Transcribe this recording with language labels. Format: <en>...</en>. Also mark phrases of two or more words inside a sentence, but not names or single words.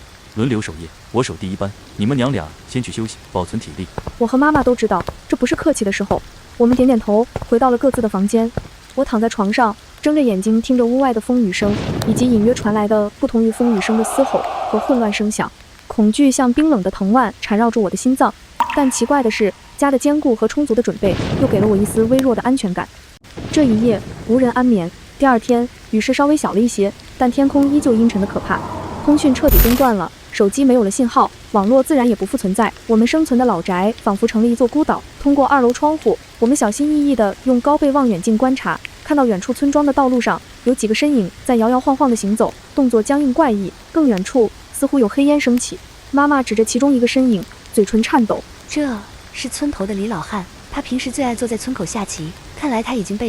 <zh>輪流守夜，我守第一班，你們娘倆先去休息，保存體力。我和媽媽都知道，這不是客氣的時候。我們點點頭，回到了各自的房間。我躺在床上，睜着眼睛聽着屋外的風雨聲，以及隱約傳來的不同於風雨聲的嘶吼和混亂聲響。恐懼像冰冷的藤蔓纏繞着我的心臟，但奇怪的是，家的堅固和充足的準備又給了我一絲微弱的安全感。這一夜無人安眠。第二天，雨勢稍微小了一些，但天空依舊陰沉的可怕。通訊徹底中斷了，手機沒有了信號，網絡自然也不復存在。我們生存的老宅仿佛成了一座孤島。通過2樓窗戶，我們小心翼翼地用高倍望遠鏡觀察，看到遠處村莊的道路上有幾個身影在搖搖晃晃地行走，動作僵硬怪異。更遠處似乎有黑煙升起。媽媽指着其中一個身影，嘴唇顫抖：“ 這是村頭的李老漢，他平時最愛坐在村口下棋，看來他已經被……”</zh>